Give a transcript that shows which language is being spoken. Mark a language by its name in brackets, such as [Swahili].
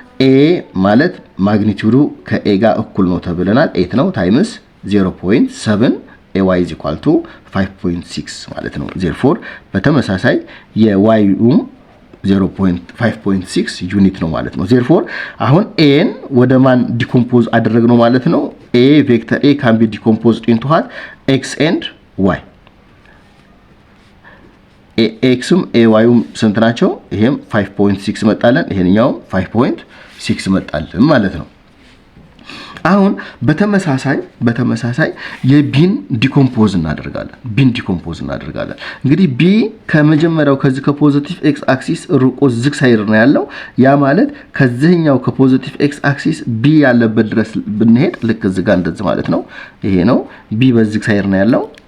[Amharic] a ማለት ማግኒቲዩዱ ከa ጋር እኩል ነው ተብለናል 8 ነው ታይምስ 0.7 [English] ay is equal to 5.6 [Amharic] ማለት ነው። therefore በተመሳሳይ የy 0.5.6 ዩኒት ነው ማለት ነው። therefore አሁን a ን ወደ ማን ዲኮምፖዝ አደረግነው ማለት ነው? [English] a vector a can be decomposed into what x and y [Amharic] ኤክስም ኤዋይም ስንት ናቸው? ይሄም 5.6 መጣለን ይሄንኛው 5.6 መጣለን ማለት ነው። አሁን በተመሳሳይ የቢን ዲኮምፖዝ እናደርጋለን። እንግዲህ ቢ ከመጀመሪያው ከዚህ ከፖዚቲቭ ኤክስ አክሲስ ርቆ ዝግ ሳይድ ነው ያለው። ያ ማለት ከዚህኛው ከፖዚቲቭ ኤክስ አክሲስ ቢ ያለበት ድረስ ብንሄድ ልክ እዚህ ጋር እንደዚህ ማለት ነው። ይሄ ነው ቢ በዝግ ሳይድ ነው ያለው።